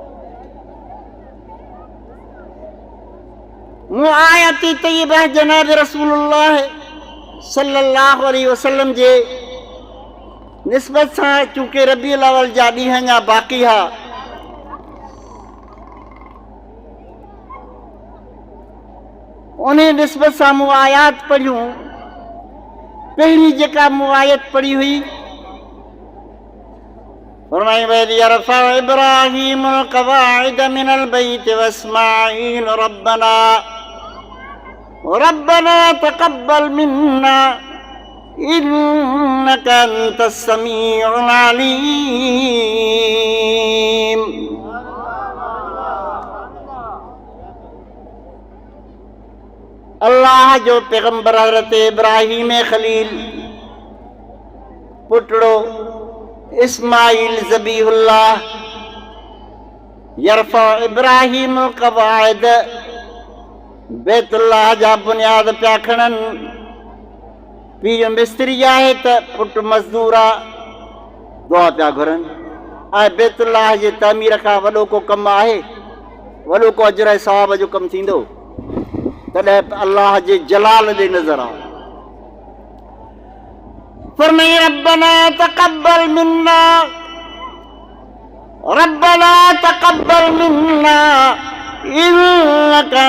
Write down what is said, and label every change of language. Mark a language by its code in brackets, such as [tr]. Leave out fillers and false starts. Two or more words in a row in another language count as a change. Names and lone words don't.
[sd] मूं आयती तय्यबह जनाब रसूलुल्लाह [ar] صلى الله عليه وسلم [sd] जे निस्बत सां चूंकि रबीउल अव्वल जा ॾींहं अञा बाक़ी हा, उन निस्बत सां मूं आयात पढ़ियूं। पहिरीं जेका मूं आयत पढ़ी हुई, फरमाई [ar] وإذ يرفع إبراهيم القواعد من البيت وإسماعيل ربنا تقبل منا إنك أنت السميع العليم. [sd] अल्लाह जो पैगंबर हज़रत इब्राहीम खलील पुटड़ो इस्माइल ज़बीहुल्लाह [ar] يرفع إبراهيم قواعد [sd] बैतुल्लाह जा बुनियाद पिया खणनि। पीउ मिस्त्री आहे त पुटु मज़दूर आहे, दुआ पिया घुरनि। ऐं बैतुल्लाह जे तामीर खां वॾो को कमु आहे, वॾो को अजर ऐं सवाब जो कमु थींदो, तॾहिं अल्लाह जे जलाल ॾे नज़र आहे। [ar] फरमाए ربنا تقبل منا، ربنا تقبل منا إنك